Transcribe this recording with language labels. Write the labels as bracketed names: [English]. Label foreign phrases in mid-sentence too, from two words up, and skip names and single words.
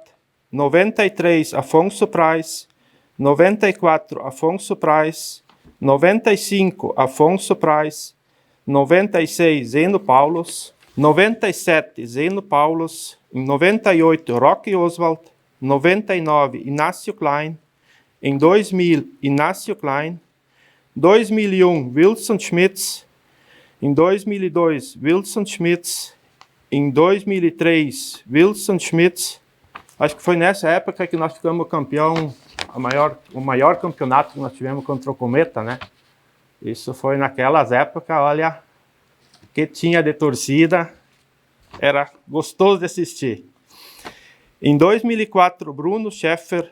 [Portuguese] 93, Afonso Praz. 94, Afonso Praz. 95, Afonso Praz. 96, Zeno Paulos. 97, Zeno Paulos. 98, Roque Oswald. 99, Inácio Klein. Em 2000, Inácio Klein. 2001, Wilson Schmitz. Em 2002, Wilson Schmitz. Em 2003, Wilson Schmitz. Acho que foi nessa época que nós ficamos campeão, o maior campeonato que nós tivemos contra o Cometa, né? Isso foi naquelas épocas, olha, que tinha de torcida, era gostoso de assistir. Em 2004, Bruno Schäfer.